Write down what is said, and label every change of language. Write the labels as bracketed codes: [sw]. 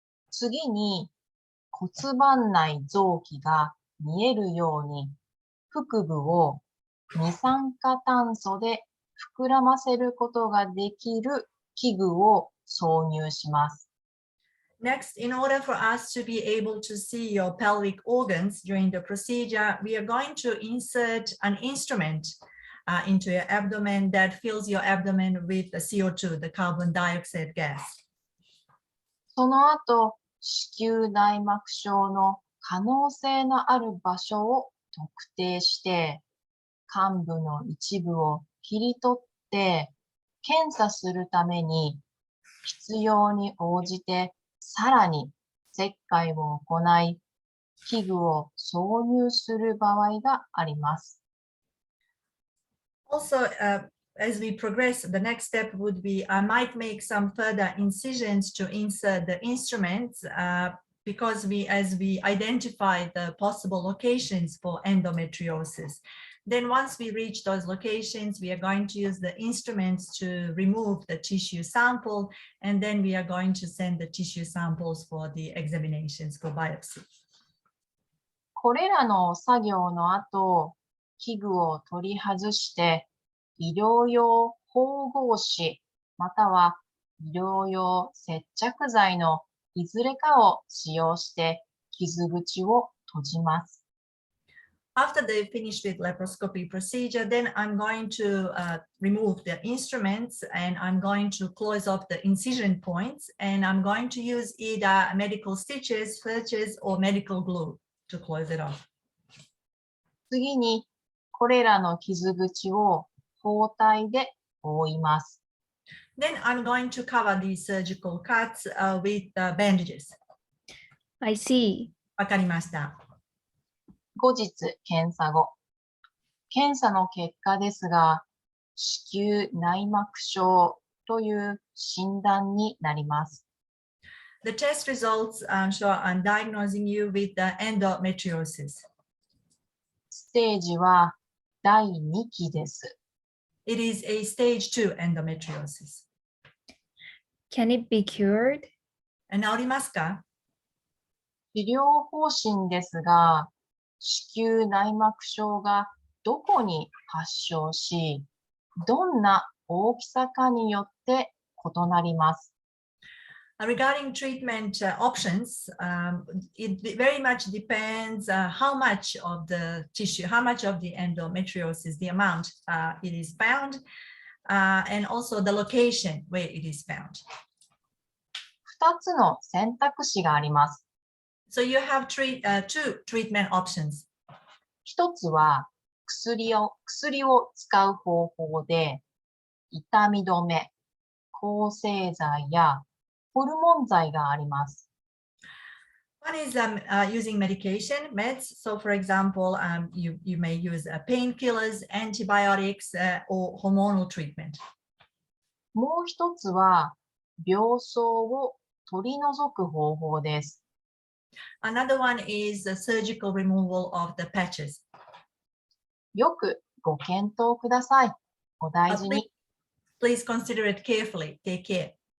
[ja] 次に骨盤内臓器が見えるように腹部を二酸化炭素で膨らませることができる器具を挿入します。 [en] Next, in order for us to be able to see your pelvic organs during the procedure, we are going to insert an instrument into your abdomen that fills your abdomen with the CO2, the carbon dioxide gas. [ja] その後、子宮内膜症の可能性のある場所を特定して、患部の一部を切り取って検査するために必要に応じてさらに切開を行い、器具を挿入する場合があります。 [en] Also, as we progress, the next step would be I might make some further incisions to insert the instruments because as we identify the possible locations for endometriosis. Then once we reach those locations, we are going to use the instruments to remove the tissue sample, and then we are going to send the tissue samples for the examinations for biopsy. [ja] これらの作業の後、器具を取り外して医療用縫合紙または医療用接着剤のいずれかを使用して傷口を閉じます。 [en] After they finish with laparoscopy procedure, then I'm going to remove the instruments and I'm going to close off the incision points, and I'm going to use either medical stitches, sutures, or medical glue to close it off. [ja] 次にこれらの傷口を包帯で覆います。 [en] Then I'm going to cover these surgical cuts with bandages. I see. [ja] わかりました。後日検査後。検査の結果ですが、子宮内膜症という診断になります。 [en] The test results show I'm diagnosing you with the endometriosis. [ja] ステージは第2期です。 [en] It is a stage 2 endometriosis. Can it be cured? [ja] 治りますか？治療方針ですが、子宮内膜症がどこに発症し、どんな大きさかによって異なります。 [en] Regarding treatment options, it very much depends how much of the tissue, how much of the endometriosis, the amount it is found, and also the location where it is found. [ja] 2つの選択肢があります。 [en] So you have two treatment options. [ja] 1つは薬を使う方法で、痛み止め、抗生剤やホルモン剤があります。 [en] One is using medication, meds. So, for example, you may use painkillers, antibiotics, or hormonal treatment. [ja] もう一つは病巣を取り除く方法です。 [en] Another one is the surgical removal of the patches. [ja] よくご検討ください。お大事に。 [en] Please consider it carefully. Take care.